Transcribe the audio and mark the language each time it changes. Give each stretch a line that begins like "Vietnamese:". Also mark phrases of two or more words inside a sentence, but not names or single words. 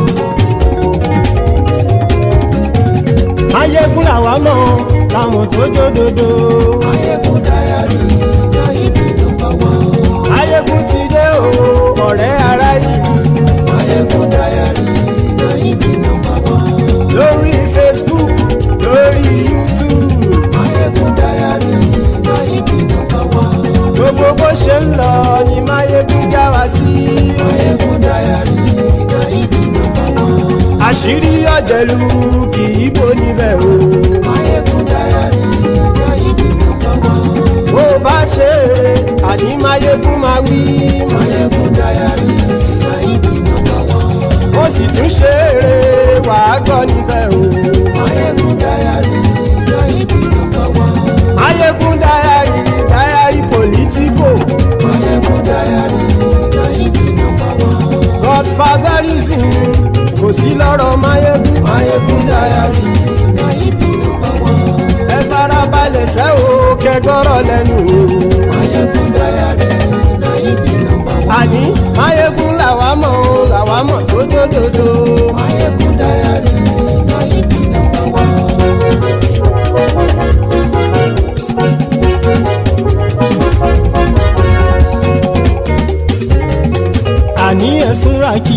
Yoruba: Maiyegun làwa mọ̀ làmọ̀ tó dòdòdò.
English: Maiyegun diary, Nayibi number one.
Yoruba: Maiyegun ti dé o, ọ̀rẹ́ ará ìlú.
English: Maiyegun diary, Nayibi number one.
Yoruba: Lórí Facebook, lórí YouTube.
English: Maiyegun diary, Nayibi number one.
Yoruba: Gbogbo bó ṣe ń lọ ni Maiyegun já wa sí.
English: Maiyegun diary, Nayibi number one.
Yoruba: Àṣírí ọ̀jẹ̀lú kì í bò níbẹ̀ o.
English: Maiyegun diary, Nayibi number one.
Yoruba: Bó bá ṣe eré, àní Maiyegun máa wí.
English: Maiyegun diary, Nayibi number one.
Yoruba: Ó sì tún ṣe eré, wàá gbọ́ níbẹ̀ o.
English: Maiyegun diary, Nayibi number one.
Yoruba: Maiyegun diary, diary Politico.
English: Maiyegun diary, Nayibi number one.
Yoruba: Godfatherism kò sí lọ́rọ̀ Maiyegun.
English: Maiyegun diary, Nayibi number one.
Yoruba: Ẹ farabalẹ̀ sẹ́ o kẹgọ́rọ̀ lẹ́nu o.
English: Maiyegun diary, Nayibi number one.
Yoruba: Àní Maiyegun làwa mọ̀ tó dòdòdò.
English: Maiyegun diary, Nayibi number one.
Yoruba: Àní ẹ̀sùn ràkì.